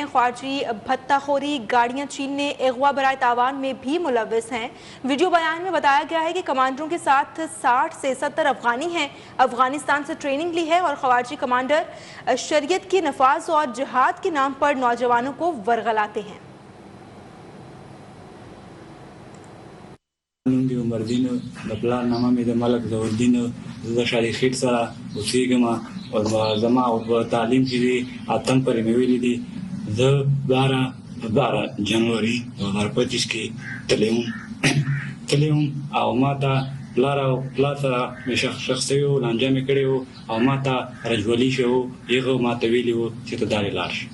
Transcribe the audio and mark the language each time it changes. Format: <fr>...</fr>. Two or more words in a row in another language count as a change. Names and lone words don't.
<ur>خارجی بھتہ خوری، گاڑیاں چھیننے، اغوا برائے تاوان میں بھی ملوث ہیں۔ ویڈیو بیان میں بتایا گیا ہے کہ کمانڈروں کے ساتھ 60 سے 70 افغانی ہیں۔ افغانستان سے ٹریننگ لی ہے اور خارجی کمانڈر شریعت کے نفاذ اور جہاد کے نام پر نوجوانوں کو ورغلاتے ہیں۔</ur> <ps>نوم دی عمر دین پلار نامه مې د ملک ظهورالدین زه شادي خیټ سره اوسېږم او زما په تعلیم کې دي اتم پرې مې ویلي دي زه 12 جنوري 2025 کې تللی وم او ما ته پلار سره مې شخصي و لانجه مې کړی و او ما ته رجولي شو هغه ما ته ویلي و چې ته دارې لاړ شي.</ps>